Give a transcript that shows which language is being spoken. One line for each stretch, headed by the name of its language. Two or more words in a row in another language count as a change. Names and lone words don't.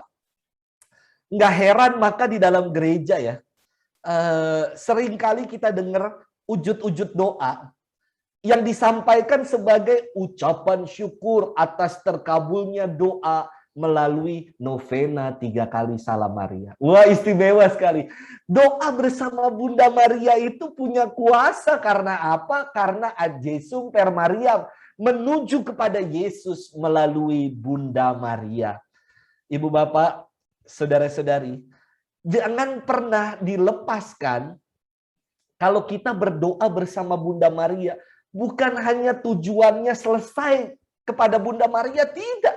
Indonesian: Nggak heran maka di dalam gereja ya, seringkali kita dengar ujud-ujud doa yang disampaikan sebagai ucapan syukur atas terkabulnya doa melalui novena 3 kali Salam Maria. Wah, istimewa sekali. Doa bersama Bunda Maria itu punya kuasa karena apa?
Latin: Karena adjesum per Mariam,
Indonesian: menuju kepada Yesus melalui Bunda Maria. Ibu Bapak, saudara-saudari, jangan pernah dilepaskan kalau kita berdoa bersama Bunda Maria. Bukan hanya tujuannya selesai kepada Bunda Maria, tidak.